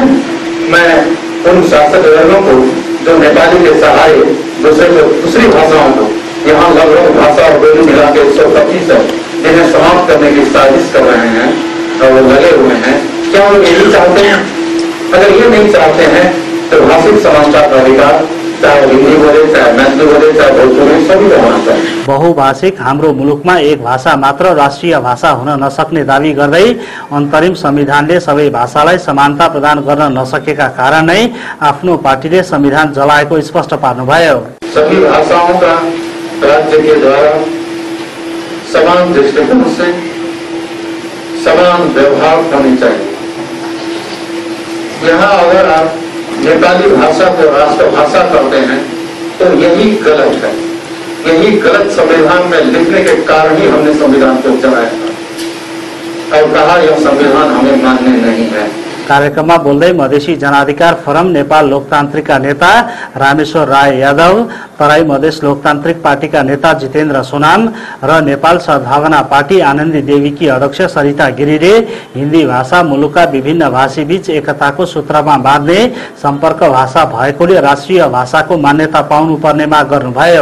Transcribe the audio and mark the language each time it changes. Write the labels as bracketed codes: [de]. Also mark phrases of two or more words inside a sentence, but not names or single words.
[hi] मैं उन शासक वर्गों को जो नेपाली के सहारे दूसरी भाषाओं को यहाँ लगभग भाषा और बोली मिला के 125 है जिन्हें समाप्त करने की साजिश कर रहे हैं और वो लगे हुए हैं, क्या वो यही चाहते हैं? अगर ये नहीं चाहते हैं तो भाषिक समानता का अधिकार चाहे हिंदी बोले, चाहे मैथिली बोले, चाहे भोजपुरी, सभी को होना चाहिए। [ne] बहुभाषिक हाम्रो मुलुकमा एक भाषा मात्र राष्ट्रिय भाषा हुन नसक्ने दावी गर्दै अन्तरिम संविधानले सबै भाषालाई समानता प्रदान गर्न नसकेका कारण नै आफ्नो पार्टीले संविधान जलाएको स्पष्ट पार्नुभयो। [hi] सभी भाषाओं का राज्य के द्वारा समान दृष्टिकोण से समान व्यवहार होनी चाहिए। यहाँ अगर आप नेपाली भाषा को राष्ट्रभाषा करते हैं तो यही गलत है। यही गलत संविधान में लिखने के कारण ही हमने संविधान को चलाया था और कहा यह संविधान हमें मान्य नहीं है। [ne] कार्यक्रममा बोल्दै मधेसी जनाधिकार फोरम नेपाल लोकतान्त्रिकका नेता रामेश्वर राय यादव, तराई मधेस लोकतान्त्रिक पार्टीका नेता जितेन्द्र सोनाम र नेपाल सद्भावना पार्टी आनन्दी देवीकी अध्यक्ष सरिता गिरीले हिन्दी भाषा मुलुकका विभिन्न भाषी बीच एकताको सूत्रमा बाँध्ने सम्पर्क भाषा भएकोले राष्ट्रिय भाषाको मान्यता पाउनुपर्ने माग गर्नुभयो।